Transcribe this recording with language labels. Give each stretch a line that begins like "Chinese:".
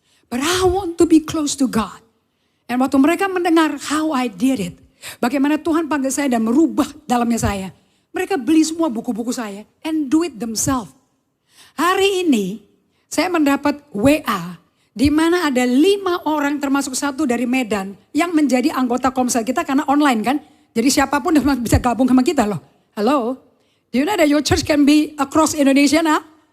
English: But I want to be close to God.
Indonesian: Dan waktu mereka mendengar
English: how I did it.
Indonesian: Bagaimana Tuhan panggil saya dan merubah dalamnya saya. Mereka beli semua buku-buku saya
English: and do it themselves.
Indonesian: Hari ini saya mendapat WA di mana ada 5 orang termasuk 1 dari Medan yang menjadi anggota Komsel kita karena online kan. Jadi siapapun bisa gabung sama kita loh.
English: Hello, do you know that your church can be across Indonesia now?